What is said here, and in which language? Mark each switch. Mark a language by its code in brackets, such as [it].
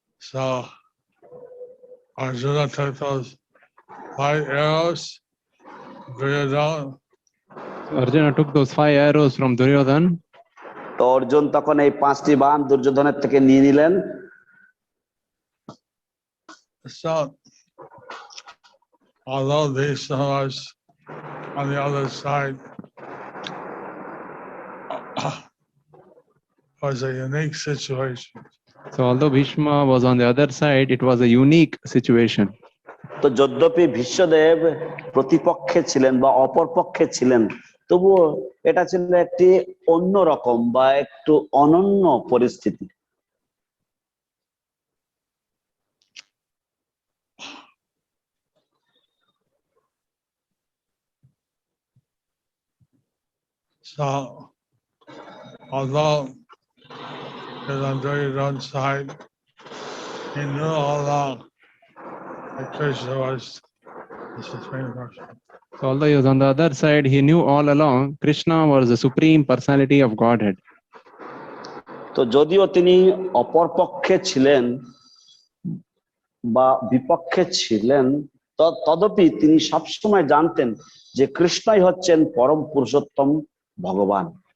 [en] So Arjuna took those 5 arrows, Duryodhana, Arjuna took those 5 arrows from Duryodhan. [bn] তো অর্জুন তখন এই 5টি বাণ দুর্যোধনের থেকে নিয়ে নিলেন। [en] So, although these was on the other side was a unique situation. So although Bhishma was on the other side, it was a unique situation. [bn] তো যদ্যপি ভীষ্মদেব প্রতিপক্ষে ছিলেন বা অপরপক্ষে ছিলেন, তবুও এটা ছিল একটি অন্য রকম বা একটু অনন্য পরিস্থিতি। [en] So, although he was on Duryodhan's side, he knew all along that Krishna was the Supreme Person. So although he was on the other side, he knew all along Krishna was the supreme personality of Godhead. [bn] তো যদিও তিনি অপরপক্ষে ছিলেন বা বিপক্ষে ছিলেন, তদপি তিনি সবসময় জানতেন যে কৃষ্ণই হচ্ছেন পরম পুরুষোত্তম ভগবান।